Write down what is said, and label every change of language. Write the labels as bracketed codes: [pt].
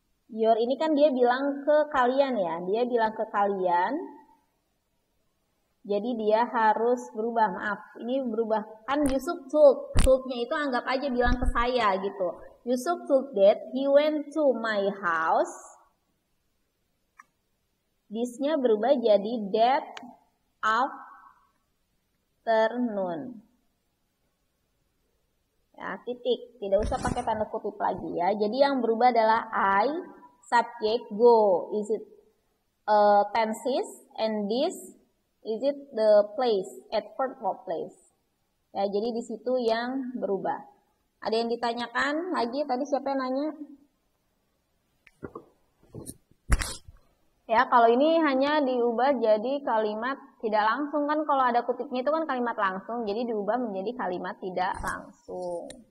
[id] Your ini kan dia bilang ke kalian ya. Dia bilang ke kalian. Jadi dia harus berubah, maaf, ini berubah. Kan Yusuf told, told-nya itu anggap aja bilang ke saya gitu. [en] Yusuf told that he went to my house. [id] This-nya berubah jadi [en] that afternoon. [id] Ya, titik. Tidak usah pakai tanda kutip lagi ya. Jadi yang berubah adalah I, subject, go. [en] Is it tenses, and this, is it the place, adverb of place. [id] Ya, jadi di situ yang berubah. Ada yang ditanyakan lagi? Tadi siapa yang nanya? Ya, kalau ini hanya diubah jadi kalimat tidak langsung, kan kalau ada kutipnya itu kan kalimat langsung, jadi diubah menjadi kalimat tidak langsung.